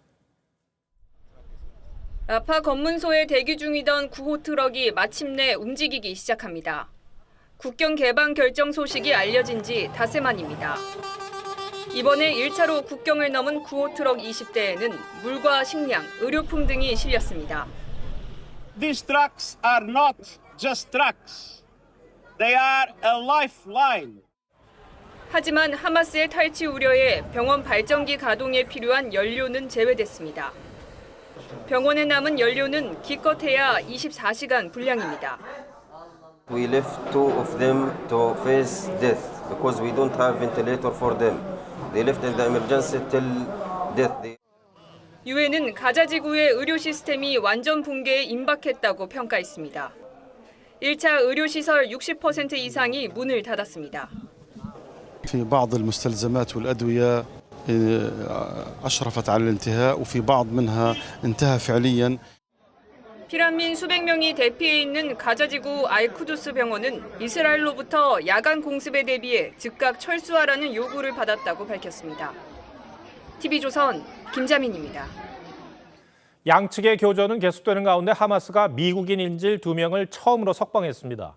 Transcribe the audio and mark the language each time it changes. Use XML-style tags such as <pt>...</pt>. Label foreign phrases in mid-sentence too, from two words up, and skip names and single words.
<ko>라파 검문소에 대기 중이던 구호 트럭이 마침내 움직이기 시작합니다. 국경 개방 결정 소식이 알려진 지 닷새 만입니다. 이번에 1차로 국경을 넘은 구호 트럭 20대에는 물과 식량, 의료품 등이 실렸습니다.</ko> <en>These trucks are not just trucks. They are a lifeline.</en> <ko>하지만 하마스의 탈취 우려에 병원 발전기 가동에 필요한 연료는 제외됐습니다. 병원에 남은 연료는 기껏해야 24시간 분량입니다.</ko> <en>We left two of them to face death because we don't have ventilator for them. They left in the emergency till death.</en> <ko>유엔은 가자지구의 의료 시스템이 완전 붕괴에 임박했다고 평가했습니다. 1차 의료시설 60% 이상이 문을 닫았습니다.</ko> <ar>في بعض المستلزمات والأدوية أشرفت على الانتهاء وفي بعض منها انتهى فعليا.</ar> <ko>피란민 수백 명이 대피해 있는 가자지구 알쿠두스 병원은 이스라엘로부터 야간 공습에 대비해 즉각 철수하라는 요구를 받았다고 밝혔습니다. TV조선 김자민입니다. 양측의 교전은 계속되는 가운데 하마스가 미국인 인질 2명을 처음으로 석방했습니다.</ko>